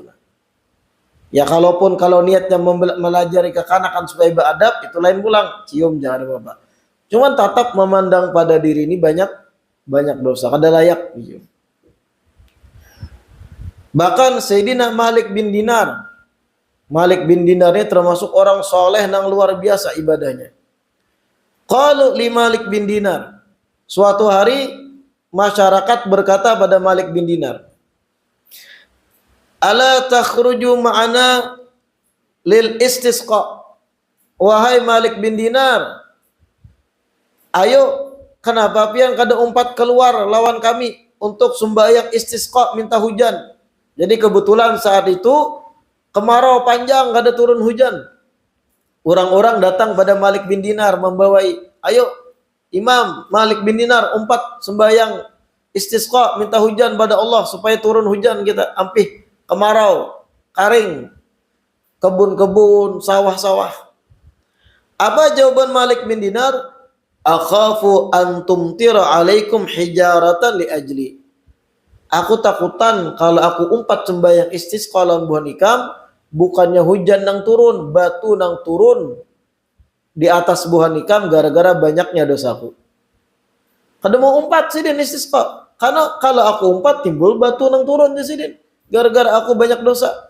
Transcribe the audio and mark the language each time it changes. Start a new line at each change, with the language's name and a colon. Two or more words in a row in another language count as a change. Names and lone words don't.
Banjar: Ya kalau niatnya melajari kekanakan supaya beradab, itu lain pulang, cium jangan apa-apa. Cuman tetap memandang pada diri ini banyak banyak dosa, kada layak.
Indonesian: Bahkan Sayyidina Malik bin Dinar ini termasuk orang soleh yang luar biasa ibadahnya.
Arabic: قالوا لـ
Indonesian: Malik bin Dinar, suatu hari masyarakat berkata pada Malik bin Dinar,
Arabic: ألا تخرج معنا للاستسقاء.
Indonesian: Wahai Malik bin Dinar,
Banjar: ayo kenapa pian kada umpat keluar lawan kami untuk sembahyang istisqa, minta hujan. Jadi kebetulan saat itu kemarau panjang, kada turun hujan. Orang-orang datang pada Malik bin Dinar membawai, ayo Imam Malik bin Dinar umpat sembahyang istisqa, minta hujan pada Allah supaya turun hujan kita, ampih kemarau, kering, kebun-kebun, sawah-sawah. Apa jawaban Malik bin Dinar?
Arabic: أخاف أن تمطر عليكم حجارة لأجلي.
Banjar: Aku takutan kalau aku umpat sembahyang istisqa lawan buah nikam, bukannya hujan nang turun, batu nang turun di atas buah nikam gara-gara banyaknya dosaku. Kada mau umpat sidin istisqa, karena kalau aku umpat timbul batu nang turun di sidin gara-gara aku banyak dosa.